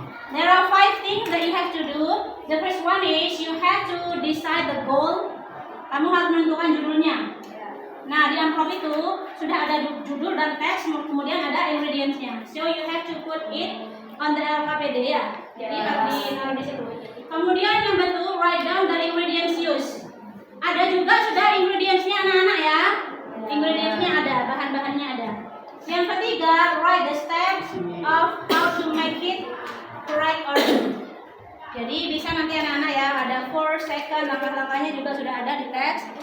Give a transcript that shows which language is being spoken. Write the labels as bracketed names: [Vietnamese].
[English] There are 5 things that you have to do. The first one is you have to decide the goal. [Indonesian] Kamu harus menentukan judulnya. Nah, di amplop itu sudah ada judul dan teks, kemudian ada ingredients-nya. [English] So you have to put it on the LKPD ya. [Indonesian] Jadi harus ditaruh di situ. Kemudian yang betul, [English] write down the ingredients used. [Indonesian] Ada juga sudah ingredients-nya anak-anak ya. Ingredients-nya ada, bahan-bahannya ada. Yang ketiga, [English] write the steps of how to make it correct order. [Indonesian] Jadi bisa nanti anak-anak ya, ada 4 second, langkah-langkahnya juga sudah ada di teks.